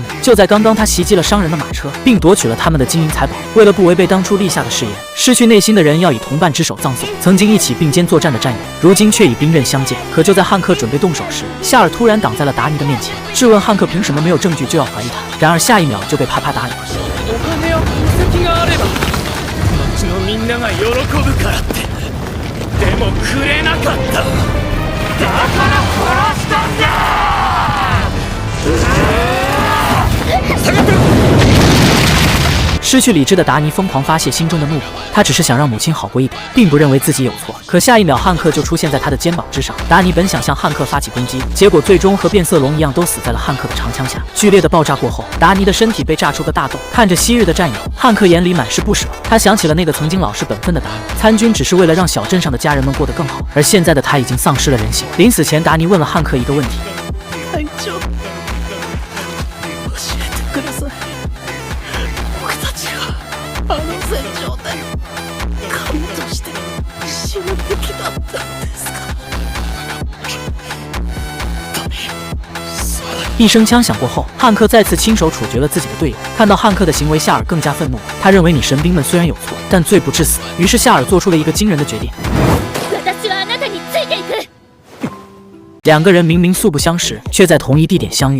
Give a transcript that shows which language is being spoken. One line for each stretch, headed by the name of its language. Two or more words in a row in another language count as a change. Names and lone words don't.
Chinese: 就在刚刚，他袭击了商人的马车，并夺取了他们的金银财宝。为了不违背当初立下的誓言，失去内心的人要以同伴之手葬送曾经一起并肩作战的战友，如今却已兵刃相见。可就在汉克准备动手时，夏尔突然挡在了达尼的面前，质问汉克凭什么没有证据就要怀疑他。然而下一秒就被啪啪打脸。
Japanese: お金や宝石があれば町のみんなが喜ぶからって。でもくれなかった。だから殺したんだ。下がってろ。
Chinese: 失去理智的达尼疯狂发泄心中的怒火，他只是想让母亲好过一点，并不认为自己有错。可下一秒，汉克就出现在他的肩膀之上。达尼本想向汉克发起攻击，结果最终和变色龙一样，都死在了汉克的长枪下。剧烈的爆炸过后，达尼的身体被炸出个大洞。看着昔日的战友，汉克眼里满是不舍。他想起了那个曾经老实本分的达尼，参军只是为了让小镇上的家人们过得更好，而现在的他已经丧失了人性。临死前，达尼问了汉克一个问题：
Japanese: 隊長、教えてください。僕たちがあの戦場で神として死ぬべきだったんですか？
Chinese: 一声枪响过后，汉克再次亲手处决了自己的队友。看到汉克的行为，夏尔更加愤怒。他认为你神兵们虽然有错，但罪不至死。于是夏尔做出了一个惊人的决定。两个人明明素不相识，却在同一地点相遇。